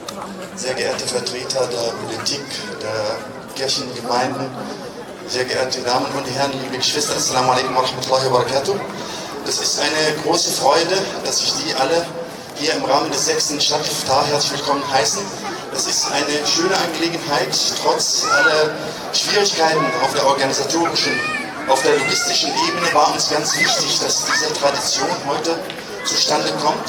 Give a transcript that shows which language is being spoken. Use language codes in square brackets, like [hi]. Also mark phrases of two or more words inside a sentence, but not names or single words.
[de] sehr geehrte Vertreter der Politik, der Kirchengemeinden, sehr geehrte Damen und Herren, liebe Geschwister, [ar] السلام عليكم ورحمة الله وبركاته. [de] Es ist eine große Freude, dass ich Sie alle hier im Rahmen des 6. Stadtiftar herzlich willkommen heißen. Es ist eine schöne Angelegenheit, trotz aller Schwierigkeiten auf der organisatorischen, auf der logistischen Ebene war uns ganz wichtig, dass diese Tradition heute zustande kommt.